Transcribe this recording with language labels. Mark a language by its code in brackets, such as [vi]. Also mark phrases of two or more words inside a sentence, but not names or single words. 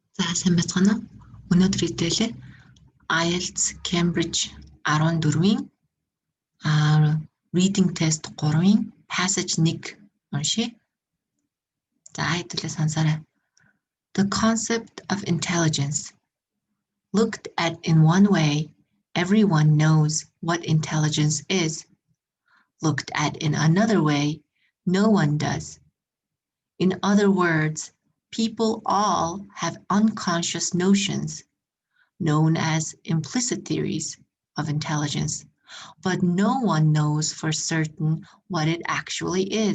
[mn] Сайн байцгаана уу? Өнөөдөр хэлэлээ IELTS Cambridge 14-ийн [en] reading test [mn] 3-ийн passage 1 уншия. За хэдүүлээ сонсоорой. [en] The concept of intelligence. Looked at in one way, everyone knows what intelligence is. Looked at in another way, no one does. In other words, people all have unconscious notions known as implicit theories of intelligence, but no one knows for certain what it actually is.